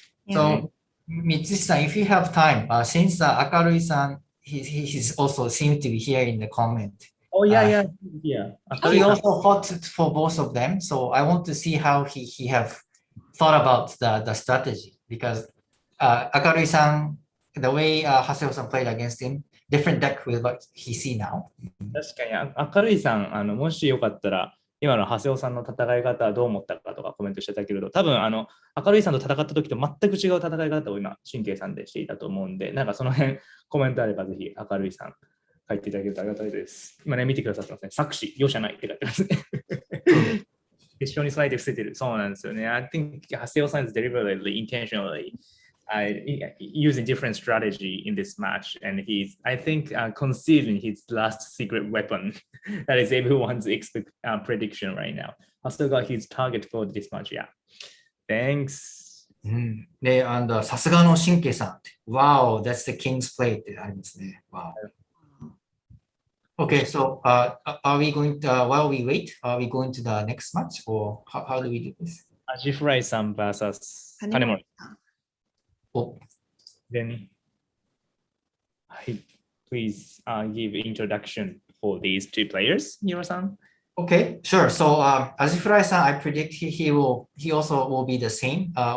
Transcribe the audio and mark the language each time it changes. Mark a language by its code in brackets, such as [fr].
[en] So, Mitsushi-san, if you have time, since Akarui-san, he's also seems to be here in the comment. Oh yeah. He also fought for both of them, so I want to see how he have thought about the strategy, because Akarui-san, the way Haseo-san played against him, different deck with what he see now. [ja] 確かに明るいさん、もしよかったら今の長谷尾さんの戦い方はどう思ったかとかコメントしてたけれど、多分明るいさんと戦った時と全く違う戦い方を今神経さんでしていたと思うんで、なんかその辺コメントあればぜひ明るいさん書いていただけるとありがたいです。今ね見てくださってますね。作詞容赦ないって書いてますね。決勝に備えて伏せてる。そうなんですよね。 [en] I think 長谷尾さん is deliberately, intentionally using different strategy in this match, and he's, I think, concealing his last secret weapon. That is everyone's prediction right now. I still got his target for this match. Yeah. Thanks. [ja] で、さすがの神経さん。 [en] Wow, that's the king's play [ja] ってありますね。 [en] Wow. Okay, so are we going to, while we wait, are we going to the next match, or how do we do this? [ja] アジフライさん vs 金森。 Oh. [en] Then, please give introduction for these two players, Hiro-san. Okay, sure. So Azifrai-san, I predict he also will be the same.